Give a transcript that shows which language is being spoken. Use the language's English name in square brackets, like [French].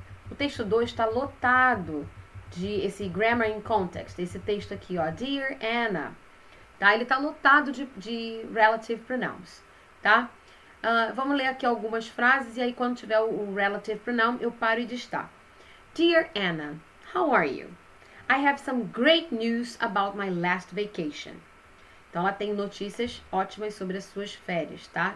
[Portuguese] O texto 2 está lotado de esse grammar in context, esse texto aqui, Dear Anna, tá? Ele está lotado de relative pronouns, tá? Vamos ler aqui algumas frases e aí quando tiver o relative pronoun eu paro e destaco. [English] Dear Anna, how are you? I have some great news about my last vacation. [Portuguese] Então ela tem notícias ótimas sobre as suas férias, tá?